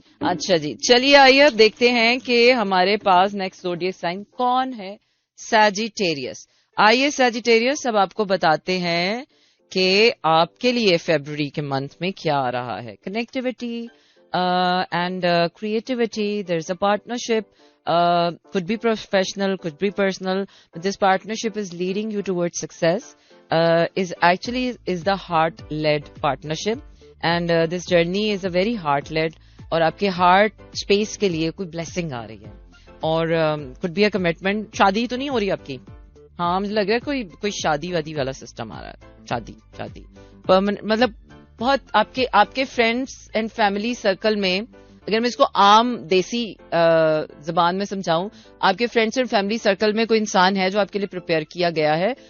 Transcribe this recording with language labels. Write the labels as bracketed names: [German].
[Urdu] اچھا جی, چلیے آئیے اب دیکھتے ہیں کہ ہمارے پاس نیکسٹ زوڈیک سائن کون ہے. سیجیٹیریس. آئیے سیجیٹیریس, اب آپ کو بتاتے ہیں کہ آپ کے لیے فیبروری کے منتھ میں کیا آ رہا ہے. Connectivity and creativity. [English] There is a partnership, could be professional, could be personal, but this partnership is leading you towards success. is the heart led partnership, and this journey is a very heart led, [Urdu] اور آپ کے heart space کے لیے کوئی blessing آ رہی ہے, [English] اور could be a commitment. [Urdu] شادی تو نہیں ہو رہی آپ کی؟ ہاں, مجھے لگ رہا ہے کوئی شادی وادی والا سسٹم آ رہا ہے. شادی مطلب بہت آپ کے فرینڈس اینڈ فیملی سرکل میں, اگر میں اس کو عام دیسی زبان میں سمجھاؤں, آپ کے فرینڈس اینڈ فیملی سرکل میں کوئی انسان ہے جو آپ کے لیے پریپیئر کیا گیا ہے.